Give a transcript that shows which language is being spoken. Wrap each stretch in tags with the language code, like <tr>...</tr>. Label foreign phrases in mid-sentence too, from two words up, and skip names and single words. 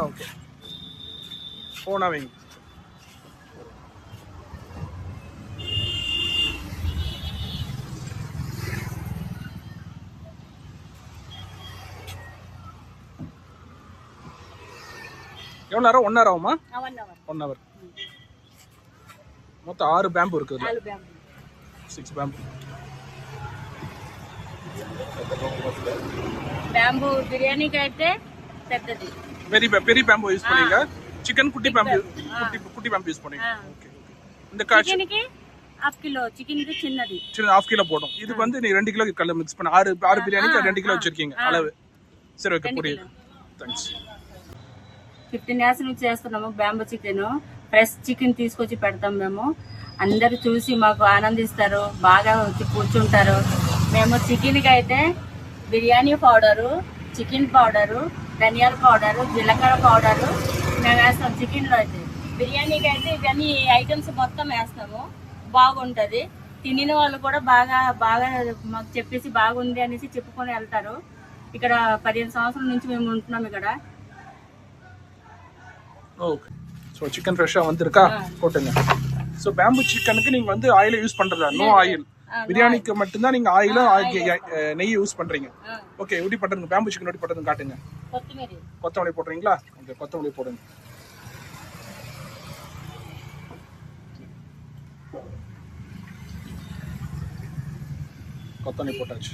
<ta>ஓகே, போனா வைங்க. எவ்வளோ நேரம்? 1 hour ஆகுமா? 1 hour. மொத்தம் 6 பேம்பு இருக்குது. 6 பேம்பு.</ta> <te>బ్యాంబూ బిర్యానీకి అయితే పెద్దది.</te> <ta>பெரிய பேம்பு யூஸ் பண்ணீங்க. சிக்கன் குட்டி பேம்பு, குட்டி பேம்பு யூஸ் பண்ணீங்க. ஓகே. இந்த</ta> <te>చికెన్కి 1/2 కిలో, చికెన్కి చిన్నది.</te> <ta>சின்ன 1/2 கிலோ போடும். இதுக்கு வந்து நீ 2 கிலோ கல்ல மிக்ஸ் பண்ண 6 பிரியாணிக்கு 2 கிலோ வச்சிருக்கீங்க அளவு. சரி ஓகே, புரியுது. தேங்க்ஸ்.</ta> <te>15 years నుంచి చేస్తున్నాము</te> <en>bamboo chicken. fresh chicken</en> <te>తీసుకొచ్చి పెడతాం మేము. అందరూ చూసి మాకు ఆనందిస్తారు, బాగా వచ్చి కూర్చుంటారు. మేము చికెన్కి అయితే బిర్యానీ పౌడరు,</te> <en>chicken powder,</en> <te>ధనియాల పౌడరు, జీలకర్ర పౌడరు మేము వేస్తాం చికెన్లో అయితే. బిర్యానీకి అయితే ఇవన్నీ ఐటమ్స్ మొత్తం వేస్తాము. బాగుంటుంది. తినిన వాళ్ళు కూడా బాగా బాగా మాకు చెప్పేసి బాగుంది అనేసి చెప్పుకొని వెళ్తారు. ఇక్కడ 15 సంవత్సరాల నుంచి మేము ఉంటున్నాం ఇక్కడ.</te> <ta>ஓகே, ஸோ சிக்கன் ஃப்ரெஷ்ஷாக வந்திருக்கா? போட்டுங்க. ஸோ பேம்பு சிக்கனுக்கு நீங்கள் வந்து ஆயிலை யூஸ் பண்ணுறதா?</ta> <en>No oil.</en> <ta>பிரியாணிக்கு மட்டும்தான் நீங்கள் ஆயிலும் நெய் யூஸ் பண்ணுறீங்க. ஓகே, எப்படி பண்ணுறதுங்க? பேம்பு சிக்கன் எப்படி பண்ணுறதுன்னு காட்டுங்க. கொத்தமல்லி போடுறீங்களா? ஓகே, கொத்தமல்லி போடுங்க. கொத்தமல்லி போட்டாச்சு.</ta>